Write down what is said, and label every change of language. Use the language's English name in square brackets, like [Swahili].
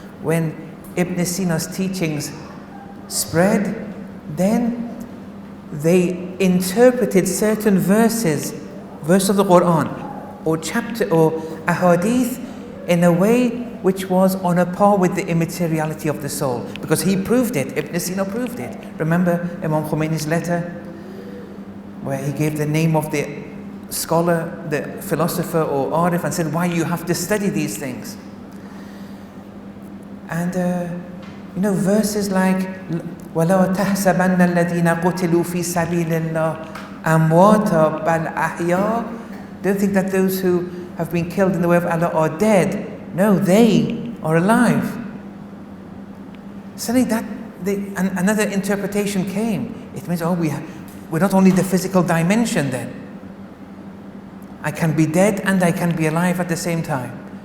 [English] when Ibn Sina's teachings spread, then they interpreted certain verse of the Quran or chapter or ahadith in a way which was on a par with the immateriality of the soul, because he proved it. Ibn Sina proved it. Remember Imam Khomeini's letter where he gave the name of the scholar, the philosopher or arif, and said why you have to study these things. And verses like [Arabic] وَلَا تَحْسَبَنَّ الَّذِينَ قُتِلُوا فِي سَبِيلِ اللَّهِ أَمْوَاتًا بَلْ أَحْيَاءً. [English] Don't think that those who have been killed in the way of Allah are dead. No, they are alive. Suddenly another interpretation came. It means, we're not only the physical dimension then. I can be dead and I can be alive at the same time.